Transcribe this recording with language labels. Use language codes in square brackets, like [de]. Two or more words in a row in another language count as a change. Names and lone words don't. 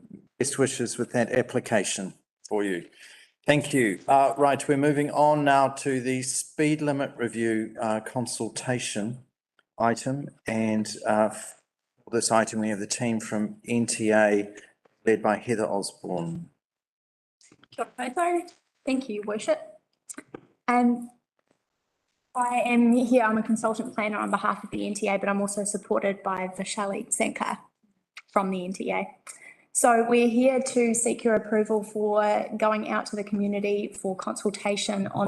[en] Best wishes with that application for you. Thank you. Right, we're moving on now to the speed limit review consultation item. And for this item, we have the team from NTA led by Heather Osborne. [mi] Kia ora koutou. [en] Thank you, Worship. I am here, I'm a consultant planner on behalf of the NTA, but I'm also supported by Vishali Sankar from the NTA. So we're here to seek your approval for going out to the community for consultation on.